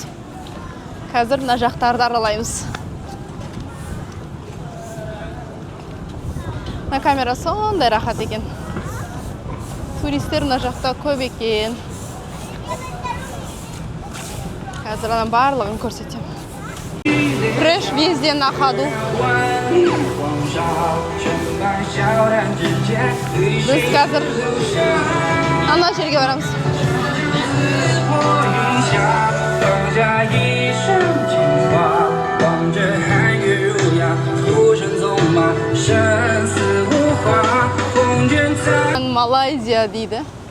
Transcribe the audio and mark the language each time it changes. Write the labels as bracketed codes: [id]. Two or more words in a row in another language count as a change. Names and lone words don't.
[kk] Қазір мына жақтарды аралаймыз. Мына камера сондай рахат екен. Туристер мына жақта көп екен. Қазір анан барлығын көрсетем. [ru] Фреш везде на ходу. [kk] Біз қазір ана жерге барамыз. Малайзия дейді.